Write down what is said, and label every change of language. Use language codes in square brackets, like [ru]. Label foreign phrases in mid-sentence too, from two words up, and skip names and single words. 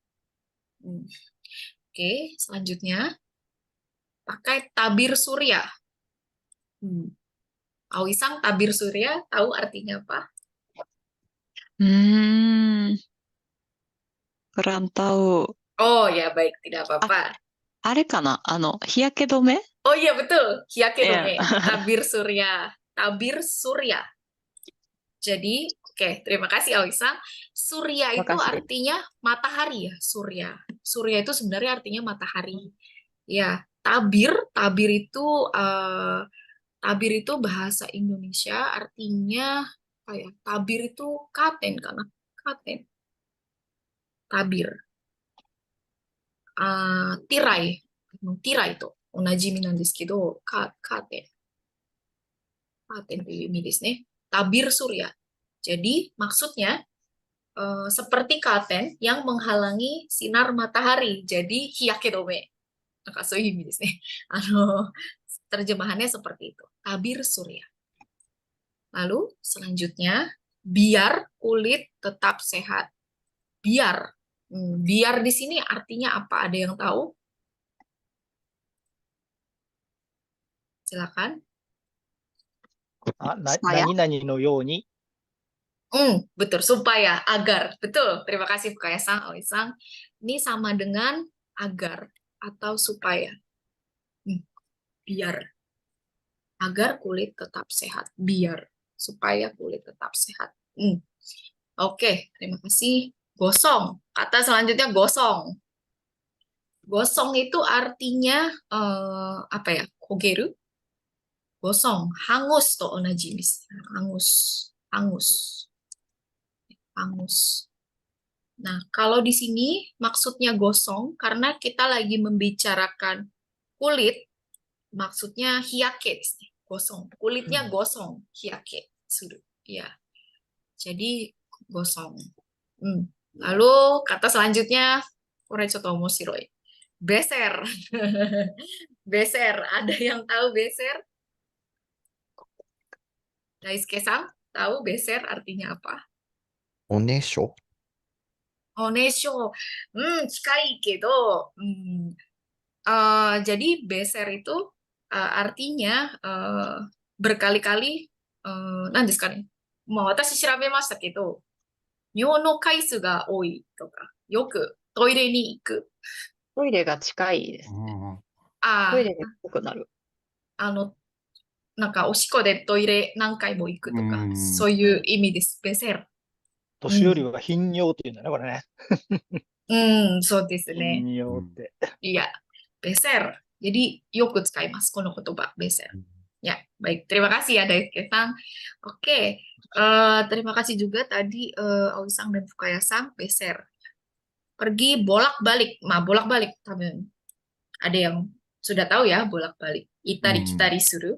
[id] Oke, selanjutnya pakai tabir surya. Awisang, tabir surya tahu artinya apa? Kurang tahu. Oh ya, baik, tidak apa-apa. [ja] あれかな日焼け止め [id] Oh iya betul, Iya. hyakedome, tabir surya, tabir surya. Jadi, oke, terima kasih Awisa. Surya itu Makasih. artinya matahari ya, surya. Surya itu sebenarnya artinya matahari. Ya, tabir, tabir itu Tabir itu bahasa Indonesia artinya apa ya? Tabir itu katen karena katen. Tabir. Tirai. Tirai itu. [ja] 同じなんですけど、カーテン. Katen という意味ですね. [id] Tabir surya. Jadi maksudnya seperti katen yang menghalangi sinar matahari. Jadi hiyakedome. [ja] なんかそういう意味ですね。 [id] terjemahannya seperti itu. Tabir surya. Lalu selanjutnya, biar kulit tetap sehat. Biar. Biar di sini artinya apa? Ada yang tahu? Silakan. saya. 何々のように、 Betul. Supaya, agar. Betul. Terima kasih Bukaya-san, Aoi-san. Ini sama dengan agar atau supaya. Biar. Agar kulit tetap sehat. Biar. Supaya kulit tetap sehat. Oke, terima kasih. Gosong. Kata selanjutnya gosong. Gosong itu artinya apa ya? [ja] 焦げる. [id] Gosong, hangus [ja] と同じです. [id] Hangus, hangus, hangus. Nah, kalau di sini maksudnya gosong karena kita lagi membicarakan kulit, maksudnya [ja] 日焼けです. [id] Gosong, kulitnya gosong, [ja] 日焼けする. [id] Ya. Jadi gosong. Lalu kata selanjutnya, [ja] これちょっと面白い. [id] Beser. Beser. Ada yang tahu beser? Daisuke-san, tahu beser artinya apa? [ja] おねしょおねしょ。近いけど. [id] Jadi beser itu artinya berkali-kali, [ja] なんですかね? 私調べましたけど、尿の回数が多いとか、よくトイレに行く. トイレが近いです。トイレが近くなる。なんかおしっこでトイレ何回も行くとか、そういう意味です。ベセル。年寄りは頻尿っていうんだね、これね。そうですね。頻尿って。 [id] Iya, beser. Jadi, [ja] よく使います、この言葉, [id] beser. Ya, baik. Terima kasih ya, Daisuke-san. Oke, terima kasih juga tadi Aoi-san dan Fukaya-san, beser. Pergi bolak-balik. Nah, bolak-balik. Ada yang sudah tahu ya, bolak-balik. [ja] 行ったり来たりする.